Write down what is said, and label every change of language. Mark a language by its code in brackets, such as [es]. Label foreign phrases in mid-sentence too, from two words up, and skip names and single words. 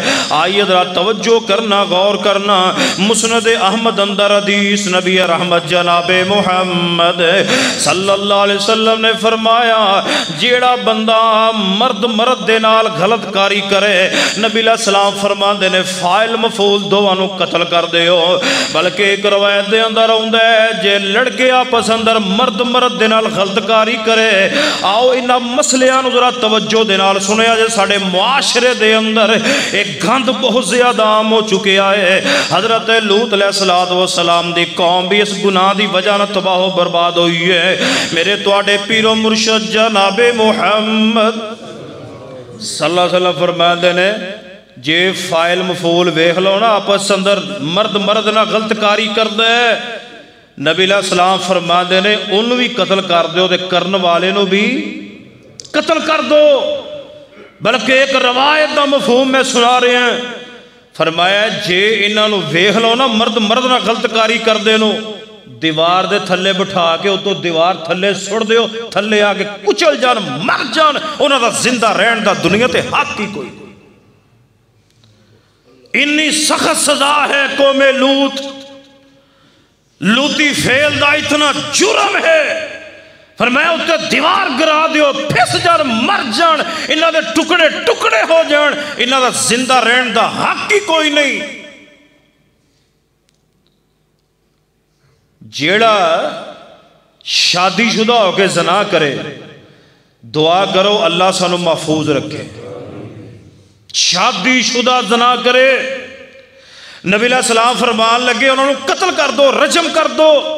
[ur] آئیے ذرا توجہ کرنا غور کرنا. [pa] مسند احمد اندر حدیث نبی رحمت جناب محمد [ar] صلی اللہ علیہ وسلم [pa] نے فرمایا جیڑا بندہ مرد دے نال غلط کاری کرے, نبی [ar] علیہ السلام [pa] فرمان دے نے فائل مفعول دو انو قتل کر دیو. بلکہ ایک روایت دے اندر آوندا ہے جے لڑکے آپس اندر مرد مرد دے نال غلط کاری کرے. آؤ انہاں مسئلیاں نوں ذرا توجہ دے نال سنیا جے. ساڈے معاشرے دے اندر ایک گند بہت زیادہ عام ہو چکیا ہے. حضرت لوط [ar] علیہ السلام [pa] دی قوم بھی اس گناہ دی وجہ نہ تباہ و برباد ہوئی ہے. میرے تواڈے پیر و مرشد جناب محمد [ar] صلی اللہ علیہ وسلم [pa] فرماندے نے جے فائل مفعول ویکھ لو نا آپس اندر مرد مرد نہ غلط کاری کردا ہے. نبی [ar] علیہ السلام [pa] فرماندے نے انہوں بھی قتل کر دیو تے کرن والے نو بھی قتل کر دو. [ur] بلکہ ایک روایت دا مفہوم میں سنا رہے ہیں. [pa] فرمایا جے انہاں نو ویکھ لو نا مرد مرد نہ غلط کاری کر دے نو دیوار دے تھلے بٹھا کے اتو دیوار تھلے سڑ دیو. تھلے آ کے کچل جان مر جان. انہاں دا زندہ رہن دا دنیا تے حق ہی کوئی. انی سخت سزا ہے قوم لوط. لوطی فعل دا اتنا جرم ہے. فرمایا اتنے دیوار گرا دیو پھس جان مر جان. انہاں دے ٹکڑے ٹکڑے ہو جان. انہاں دا زندہ رہن دا حق ہی کوئی نہیں. جیڑا شادی شدہ ہو کے زنا کرے دعا کرو اللہ سانو محفوظ رکھے. شادی شدہ زنا کرے نبی [ar] علیہ السلام [pa] فرمان لگے انہوں نے قتل کر دو رجم کر دو.